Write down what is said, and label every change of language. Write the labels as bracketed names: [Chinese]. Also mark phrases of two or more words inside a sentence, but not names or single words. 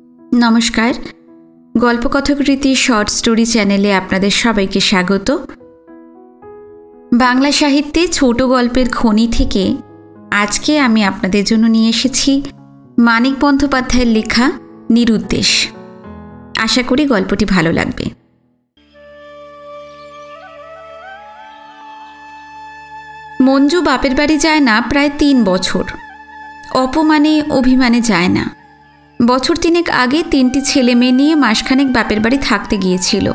[Bangla] নমস্কার গল্পকথাকৃতি [English] short story [Bangla] চ্যানেলে আপনাদের সবাইকে স্বাগত। বাংলা সাহিত্যে ছোট গল্পের খনি থেকে আজকে আমি আপনাদের জন্য নিয়ে এসেছি মানিক বন্দ্যোপাধ্যায়ের লেখা নিরুদ্দেশ। আশা করি গল্পটি ভালো লাগবে। মঞ্জু বাপের বাড়ি যায় না প্রায় 3 বছর। অপমানে অভিমানে যায় না। বছর 3 আগে 3টি ছেলে মেয়ে নিয়ে মাসখানেক বাপের বাড়ি থাকতে গিয়েছিল।